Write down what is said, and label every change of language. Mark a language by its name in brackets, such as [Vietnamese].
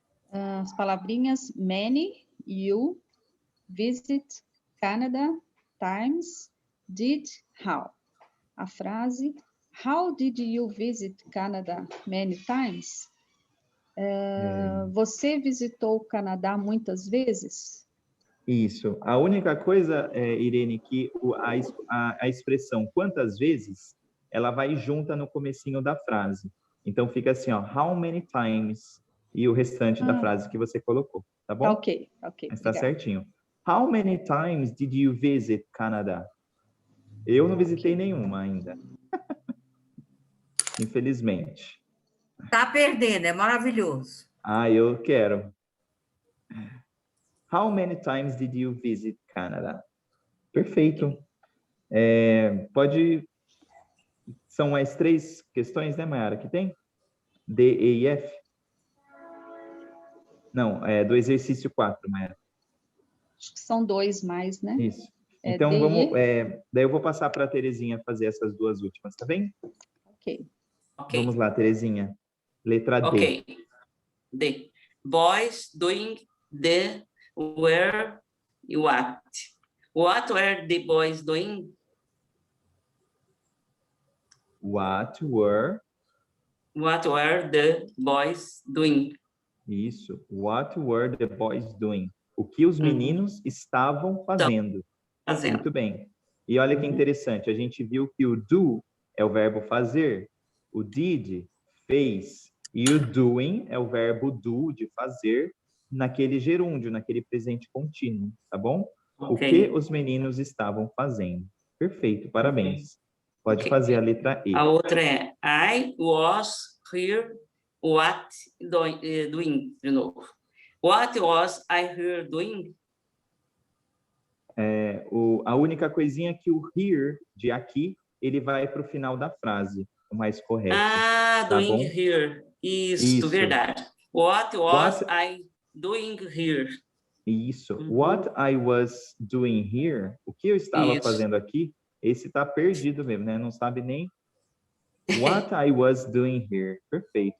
[Portuguese] As palavrinhas many, you, visit, Canada, times, did, how. A frase [English] how did you visit Canada many times? [Portuguese] Você visitou o Canadá muitas vezes? Isso. A única coisa, Irene, que a expressão quantas vezes, ela vai junta no comecinho da frase. Então, fica assim, ó, [English] how many times, [Portuguese] e o restante da frase que você colocou, tá bom? Ok. Mas tá certinho. [English] How many times did you visit Canada? [Portuguese] Eu não visitei nenhuma ainda. Infelizmente. Tá perdendo, é maravilhoso. Eu quero. [English] How many times did you visit Canada? [Portuguese] Perfeito. São as 3 questões, né, Mayara, que tem? D, E e F? Não, do exercício 4, Mayara. Acho que são 2 mais, né? Isso. Então, vamos... daí eu vou passar para a Terezinha fazer essas 2 últimas, tá bem? Ok. Vamos lá, Terezinha. Letra D. Ok. D. [English] Boys doing the were what? What were the boys doing? What were the boys doing? [Portuguese] Isso. [English] What were the boys doing? [Portuguese] O que os meninos estavam fazendo. Muito bem. E olha que interessante, a gente viu que o do é o verbo fazer, o did, fez, e o doing é o verbo do, de fazer, naquele gerúndio, naquele presente contínuo, tá bom? O que os meninos estavam fazendo. Perfeito, parabéns. Pode fazer a letra E. A outra é [English] I was here what doing, [Portuguese] de novo. [English] What was I here doing? [Portuguese] A única coisinha é que o here, de aqui, ele vai para o final da frase, o mais correto. [English] Doing here. [Portuguese] Isso, verdade. [English] What was I doing here? [Portuguese] Isso. [English] What I was doing here, [Portuguese] o que eu estava fazendo aqui, esse está perdido mesmo, né? Não sabe nem [English] what I was doing here. [Portuguese] Perfeito.